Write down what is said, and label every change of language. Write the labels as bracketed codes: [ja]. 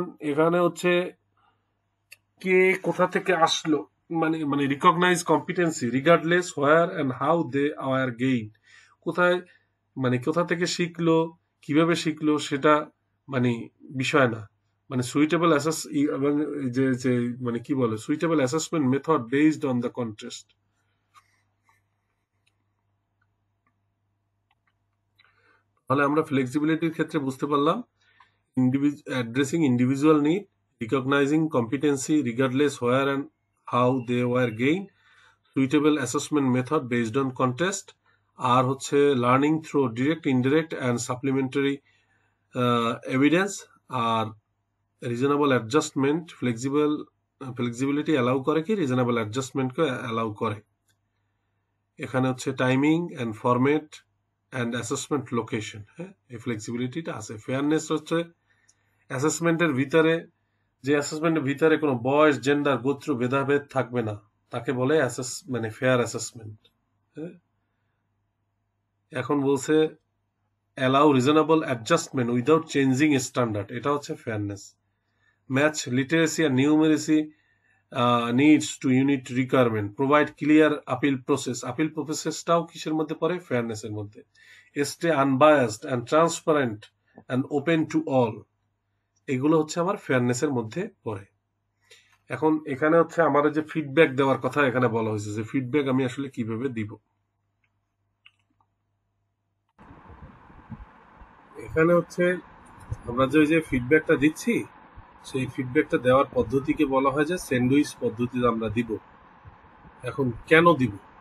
[bn] এখানে হচ্ছে কে কোথা থেকে আসলো মানে মানে [en] recognise competency regardless where and how they are gain, [bn] কোথায় মানে কোথা থেকে শিখলো কিভাবে শিখলো সেটা মানে বিষয় না, মানে সুইটেবল অ্যাসেস এবং যে যে মানে কি বলে [en] Suitable assessment method based on the contest. [bn] তাহলে আমরা ফ্লেক্সিবিলিটির ক্ষেত্রে বুঝতে পারলাম addressing individual need, [en] recognizing competency regardless where and how they were gained, suitable assessment method based on contest, আর হচ্ছে learning through direct, indirect and supplementary evidence, আর reasonable adjustment, flexibility allow করে কি reasonable adjustment কে allow করে। [bn] এখানে হচ্ছে [en] timing and format and assessment location, [bn] হ্যাঁ এই ফ্লেক্সিবিলিটিটা আছে। Fairness হচ্ছে অ্যাসেসমেন্টের ভিতরে, যে অ্যাসেসমেন্টের ভিতরে কোনো বয়স, জেন্ডার, গোত্র ভেদাভেদ থাকবে না, তাকে বলে মানে ফেয়ার অ্যাসেসমেন্ট। হ্যাঁ, এখন বলছে [en] allow reasonable adjustment without changing standard, [bn] এটা হচ্ছে fairness. [en] match literacy আর numeracy needs to unit requirement, provide clear appeal process, [bn] appeal processটাও কিসের মধ্যে পড়ে? ফেয়ারনেসের মধ্যে। [en] stay unbiased and transparent and open to all, [bn] এগুলো হচ্ছে আমার ফেয়ারনেসের মধ্যে পড়ে। এখন এখানে হচ্ছে আমার যে ফিডব্যাক দেওয়ার কথা এখানে বলা হয়েছে, যে ফিডব্যাক আমি আসলে কিভাবে দিব। এখানে হচ্ছে আমরা যে ফিডব্যাকটা দিচ্ছি, সেই ফিডব্যাকটা দেওয়ার পদ্ধতিকে বলা হয় যে স্যান্ডউইচ পদ্ধতিতে আমরা দিব। এখন কেন দিব?